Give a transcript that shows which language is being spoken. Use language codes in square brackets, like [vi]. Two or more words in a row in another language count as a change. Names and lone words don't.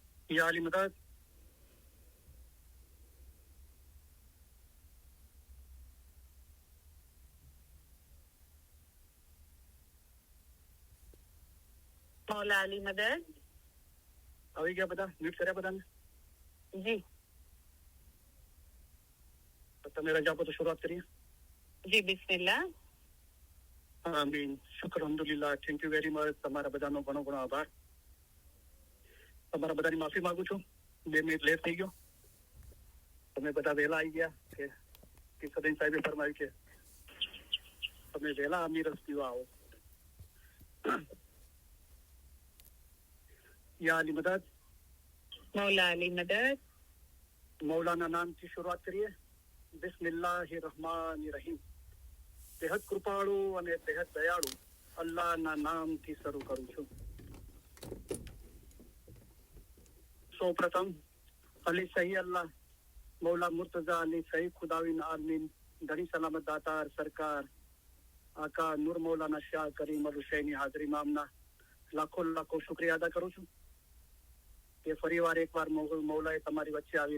[hi] या अली मदद मौला अली मदद [gu] આવી ગયા બધા મ્યુટ કર્યા બધાને [hi] जी [gu] તો તમે રજા આપો તો શરૂઆત કરીએ [hi] जी बिस्मिल्लाह [gu] આમીન શુક્ર અલ્હમ્દુલિલ્લાહ [en] thank you very much [gu] તમારા બધાનો ઘણો ઘણો આભાર તમારા બધાની માફી માંગુ છું 2 મિનિટ લેટ થઈ ગયો તમે બધા વહેલા આવી ગયા કે સદન સાહેબે ફરમાવ્યું કે તમે વહેલા અમીર પીવા આવો [hi] या अली मदद मौला अली मदद मौलाना नाम की शुरुआत करिए [gu] बिस्मिल्लाहिर्रहमानिर्रहीम બેહદ કૃપાળુ અને બેહદ દયાળુ અલ્લાહના નામથી શરૂ કરું છું સૌપ્રથમ અલી સહી અલ્લાહ મૌલા મુર્તઝા અલી સહી ખુદાવિન આલમીન ઘણી સલામત દાતાર સરકાર આકા નૂર મૌલાના શાહ કરીમ અલ હુસૈની હાજરી મામના લાખો લાખો શુક્રિયા અદા કરું છું કે ફરીવાર એકવાર મૌલાએ તમારી વચ્ચે આવીને